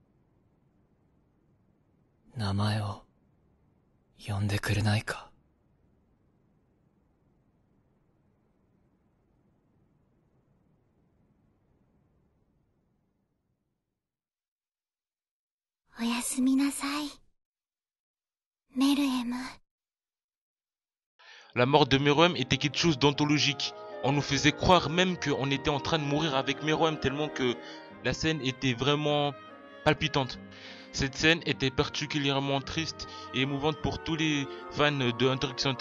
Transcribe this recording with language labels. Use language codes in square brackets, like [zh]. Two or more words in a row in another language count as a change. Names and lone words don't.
[ja] 名前を呼んでくれないか。おやすみなさい。メルエム。 [fr] La mort de Meruem était quelque chose d'anthologique. On nous faisait croire même qu'on était en train de mourir avec Meruem tellement que la scène était vraiment palpitante. Cette scène était particulièrement triste et émouvante pour tous les fans de Hunter x Hunter.